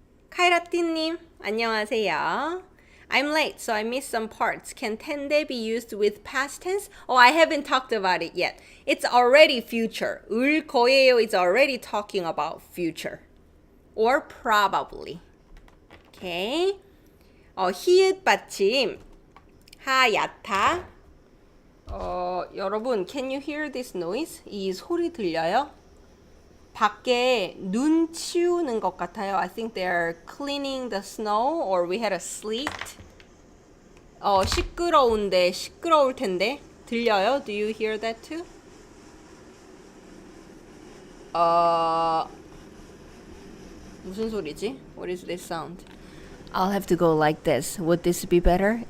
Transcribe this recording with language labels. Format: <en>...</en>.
<ko>카이라띠님, 안녕하세요.</ko> <en>I'm late, so I missed some parts. Can 텐데 be used with past tense? Oh, I haven't talked about it yet. It's already future. 을 거예요 is already talking about future. Or probably. Okay. 히읗 받침.</en> <ko>하얗다.</ko> <en>여러분, can you hear this noise?</en> <ko>이 소리 들려요? 밖에 눈 치우는 것 같아요.</ko> <en>I think they're cleaning the snow or we had a sleet.</en> <ko>시끄러운데, 시끄러울 텐데. 들려요?</ko> <en>Do you hear that too?</en> <ko>무슨 소리지?</ko> <en>What is this sound? I'll have to go like this. Would this be better?</en>